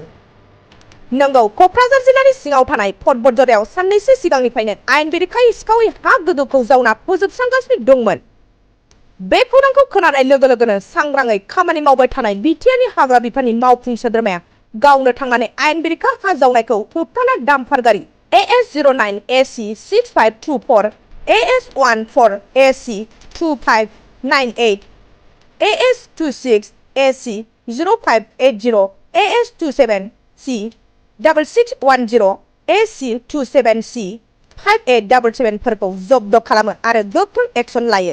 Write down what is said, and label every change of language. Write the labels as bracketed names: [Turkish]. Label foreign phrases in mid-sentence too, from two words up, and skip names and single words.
[Bodo] नंगौ, क'क्राझार जिल्लानि सिङाव थानाय फटबरजरायाव साननैसो सिगांनिफ्रायनो आयेन बेरेखायै सिखावै हा गोजौखौ जावना फोजोबस्रांगासिनो दंमोन। बे खौरांखौ खोनानाय लोगो लोगोनो सांग्राङै खामानि मावबाय थानाय BTRनि हाग्रा बिफाननि मावफुं सोद्रोमाया गावनो थांनानै आयेन बेरेखा हा जावनायखौ होबथाना डाम्पार गारि AS09 AC 6524, AS14 AC 2598, AS26 AC 0580, AS27 C 6610, AC27 C 5877 फोरखौ जब्द खालामो आरो गोख्रों एक्शन लायो।